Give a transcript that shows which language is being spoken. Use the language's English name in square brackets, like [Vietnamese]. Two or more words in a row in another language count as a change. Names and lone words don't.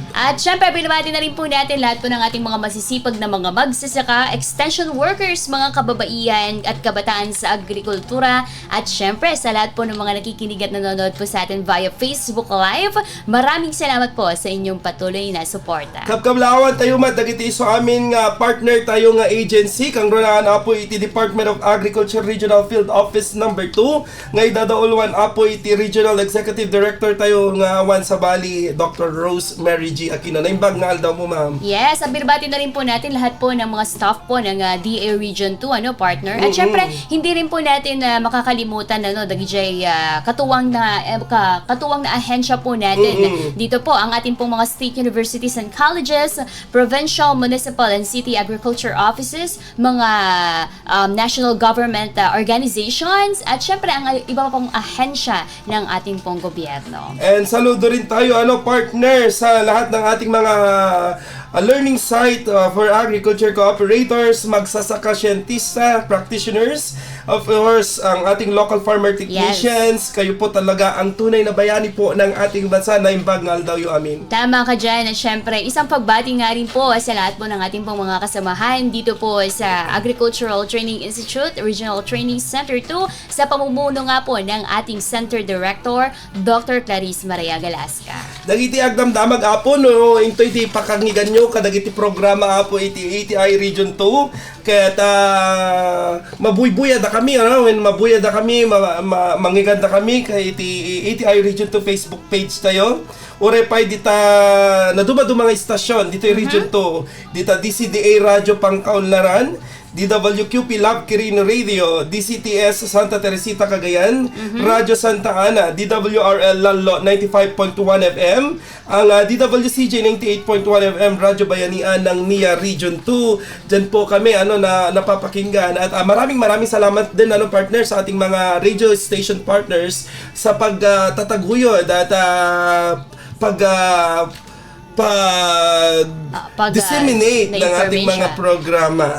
[Filipino] At syempre, binabati na rin po natin lahat po ng ating mga masisipag na mga magsasaka, [English] extension workers, [Filipino] mga kababaihan at kabataan sa agrikultura, at syempre sa lahat po ng mga nakikinig at nanonood po sa atin via Facebook Live. Maraming salamat po sa inyong patuloy na suporta. [Iloko] Kapkablawan tayo matagiti so amin nga partner tayo nga agency kang runaan apo iti Department of Agriculture Regional Field Office number 2 nga idadaulwan apo iti [English] Regional Executive Director [Iloko] tayo nga awan sa Bali, Dr. Rose Mary G. Aquino. Naimbag nga aldaw mo, ma'am. [Filipino] Yes, at binabati na rin po natin lahat po ng mga staff po ng DA Region 2, partner. At syempre, hindi rin po natin makakalimutan dagijay katuwang na ahensya po natin. Dito po ang ating pong mga [English] state universities and colleges, provincial, municipal and city agriculture offices, [Filipino] mga national government organizations, at syempre ang iba pong ahensya ng ating pong gobyerno. And saludo rin tayo partner sa lahat ng ating mga [English] learning site for agriculture cooperators, [Filipino] magsasaka siyentista, practitioners, [English] of course, [Filipino] ang ating [English] local farmer technicians. [Filipino] Yes. Kayo po talaga ang tunay na bayani po ng ating bansa na [Iloko] imbag nga aldaw [Filipino] yung amin. Tama ka dyan. At syempre, isang pagbati nga rin po sa lahat po ng ating pong mga kasamahan dito po sa Agricultural Training Institute, Regional Training Center 2, sa pamumuno nga po ng ating Center Director, Dr. Clarice Maria Galasca. [Iloko] Dagiti agdamdamag apo no, into iti pakangigan nyo kadagiti programa apo iti ATI Region 2. Kaya mabuybuya da kami, when mabuya da kami, mangigan da kami kay iti ATI Region 2 Facebook page tayo. Ure pa dita naduma-duma nga istasyon dito Region 2, dita DCDA Radio Pangkaunlaran, DWQP Love Kirin Radio, DCTS Santa Teresita Cagayan, Radyo Santa Ana, DWRL Lalo 95.1 FM, ang DWCJ 98.1 FM, Radyo Bayanian ng NIA Region 2. [Filipino] Diyan po kami na napapakinggan, at maraming salamat din partner sa ating mga [English] radio station partners [Filipino] sa pagtataguyod at disseminate ng ating mga programa.